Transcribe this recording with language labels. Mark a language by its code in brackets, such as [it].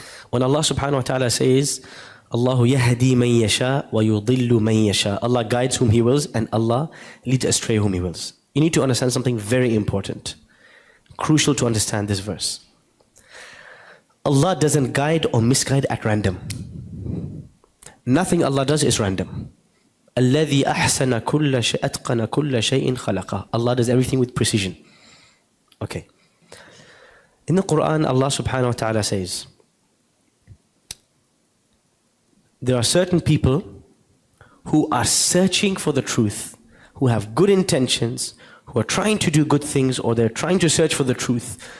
[en] When Allah subhanahu wa ta'ala says, [ar] Allahu yahdi man yasha wa yudillu man yasha. [en] Allah guides whom He wills and Allah leads astray whom He wills. You need to understand something very important. Crucial to understand this verse. Allah doesn't guide or misguide at random. Nothing Allah does is random. [ar] الذي أحسن كل شيء أتقن كل شيء خلقه. [en] Allah does everything with precision. Okay. In the Quran, Allah subhanahu wa ta'ala says, there are certain people who are searching for the truth, who have good intentions, who are trying to do good things, or they're trying to search for the truth.